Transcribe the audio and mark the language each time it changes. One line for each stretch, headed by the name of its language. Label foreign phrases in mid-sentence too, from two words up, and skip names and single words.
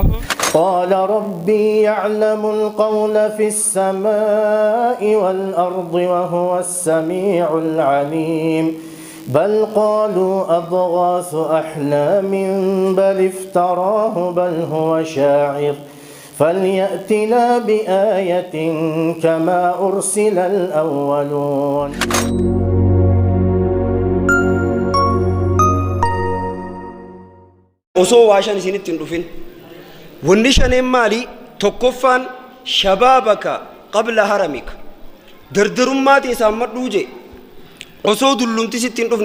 Arabic: قال ربي يعلم القول في السماء والأرض وهو السميع العليم بل قالوا أضغاث أحلام بل افتراه بل هو شاعر فليأتنا بآية كما أرسل الأولون
Oromo: osoo waashan isinitti hin dhufin wanni shaneen maali tokkoffaan
Arabic: شبابك قبل هرمك
Oromo: dardarummaa ta'e saammadhuu je osoo dullumti sitti hin